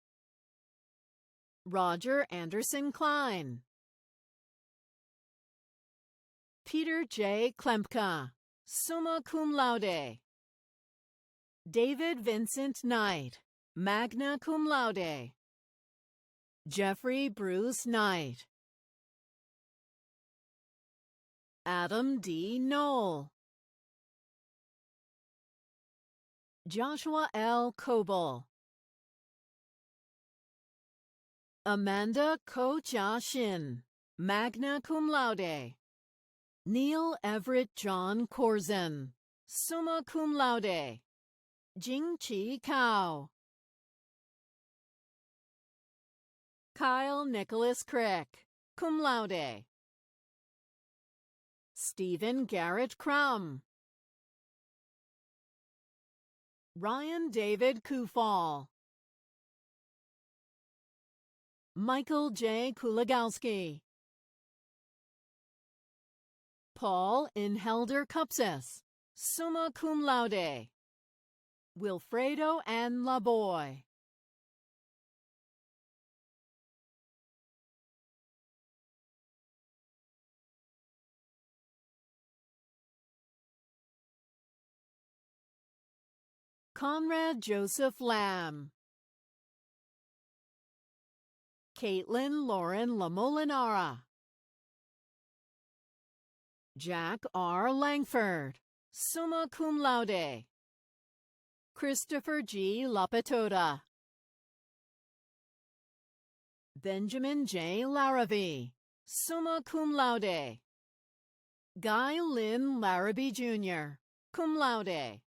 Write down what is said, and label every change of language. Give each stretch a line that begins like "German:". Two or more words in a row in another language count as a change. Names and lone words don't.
English: Roger Anderson Klein. Peter J. Klemka,
Latin: summa cum laude.
English: David Vincent Knight,
Latin: magna cum laude.
English: Jeffrey Bruce Knight. Adam D. Knoll. Joshua L. Coble. Amanda Ko Jia Shin,
Latin: magna cum laude.
English: Neil Everett John Corzin,
Latin: summa cum laude.
English: Jing Chi Kao. Kyle Nicholas Crick,
Latin: cum laude.
English: Stephen Garrett Crum. Ryan David Kufal. Michael J. Kulagowski. Paul Inhelder Cupsis,
Latin: summa cum laude.
English: Wilfredo N. Laboy. Conrad Joseph Lamb. Caitlin Lauren Lamolinara. Jack R. Langford,
Latin: summa cum laude. Christopher G.
English: Lapetoda. Benjamin J. Larrabee,
Latin: summa cum laude.
English: Guy Lynn Larrabee Jr.,
Latin: cum laude.